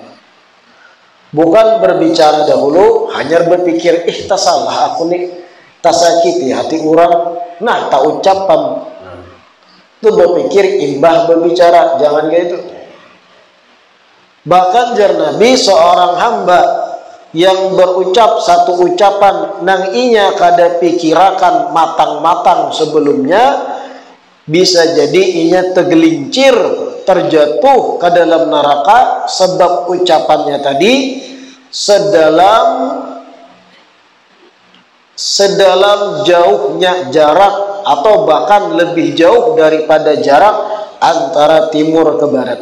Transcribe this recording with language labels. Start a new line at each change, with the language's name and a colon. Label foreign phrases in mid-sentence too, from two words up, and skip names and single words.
Indonesian: Bukan berbicara dahulu, hanya berpikir, tak salah aku nih, tak sakiti hati orang. Nah, tak ucapan. Itu berpikir imbah berbicara, jangan kayak itu. Bahkan jar Nabi, seorang hamba yang berucap satu ucapan
Banjar: nang inya kada pikirakan
Indonesian: matang-matang sebelumnya, bisa jadi inya tergelincir, terjatuh ke dalam neraka sebab ucapannya tadi sedalam jauhnya jarak atau bahkan lebih jauh daripada jarak antara timur ke barat.